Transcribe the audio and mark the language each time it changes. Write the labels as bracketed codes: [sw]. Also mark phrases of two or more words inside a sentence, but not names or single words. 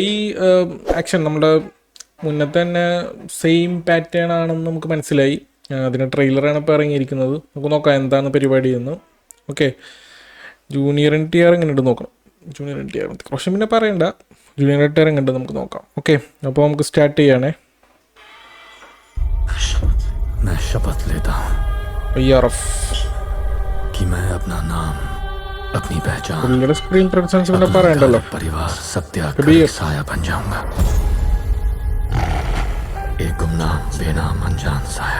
[ml] ആക്ഷൻ നമ്മുടെ മുന്നത്തെ തന്നെ [en] same pattern [ml] ആണെന്ന് നമുക്ക് മനസ്സിലായി. അതിന് ട്രെയിലറാണ് ഇപ്പോൾ ഇറങ്ങിയിരിക്കുന്നത്. നമുക്ക് നോക്കാം എന്താണ് പരിപാടി എന്ന്. ഓക്കെ, ജൂനിയർ NTR എങ്ങനെ ഉണ്ട് നോക്കണം. ജൂനിയർ NTR റോഷൻ പിന്നെ പറയണ്ട, ജൂനിയർ NTR എങ്ങനെ നമുക്ക് നോക്കാം. ഓക്കെ, അപ്പോൾ നമുക്ക് സ്റ്റാർട്ട് ചെയ്യണേ. [hi] मैं शपथ लेता हूं कि मैं अपना नाम, अपनी पहचान, [en] screen presence [ml] में പറയണ്ടല്ലോ, [hi] परिवार सब त्याग कर साया बन जाऊंगा. एक गुमनाम बेनाम अनजान साया.